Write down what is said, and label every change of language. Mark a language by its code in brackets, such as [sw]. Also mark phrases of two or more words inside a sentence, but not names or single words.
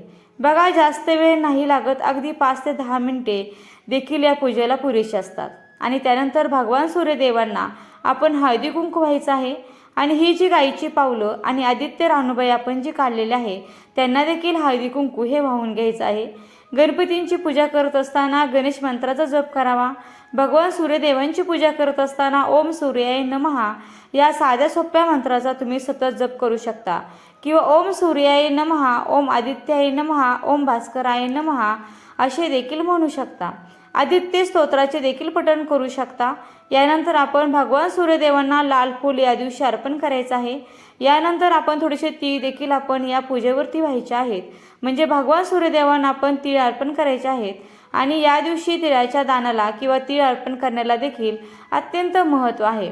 [mr] बघा, जास्त वेळ नाही लागत, अगदी 5 ते 10 मिनिटे देखील या पूजेला पुरेशी असतात आणि त्यानंतर भगवान सूर्यदेवांना आपण हळदी कुंकू व्हायचं आहे आणि ही जी गायीची पावलं आणि आदित्य रानूबाई आपण जी काढलेली आहे त्यांना देखील हळदी कुंकू हे वाहून घ्यायचं आहे। गणपतींची पूजा करत असताना गणेश मंत्राचा जप करावा। भगवान सूर्यदेवांची पूजा करत असताना [sa] ओम सूर्याय नमः [mr] या साध्या सोप्या मंत्राचा तुम्ही सतत जप करू शकता किंवा [sa] ओम सूर्याय नमः, ओम आदित्याय नमः, ओम भास्कराय नमः [mr] असे देखील म्हणू शकता। आदित्य स्तोत्राचे देखील पठण करू शकता। यानंतर आपण भगवान सूर्यदेवांना लाल फूल या दिवशी अर्पण करायचं आहे। यानंतर आपण थोडेसे तीळ देखील आपण या पूजेवरती व्हायचे आहेत, म्हणजे भगवान सूर्यदेवांना आपण तीळ अर्पण करायचे आहेत आणि या दिवशी तिळाच्या दानाला किंवा तीळ अर्पण करण्याला देखील अत्यंत महत्त्व आहे।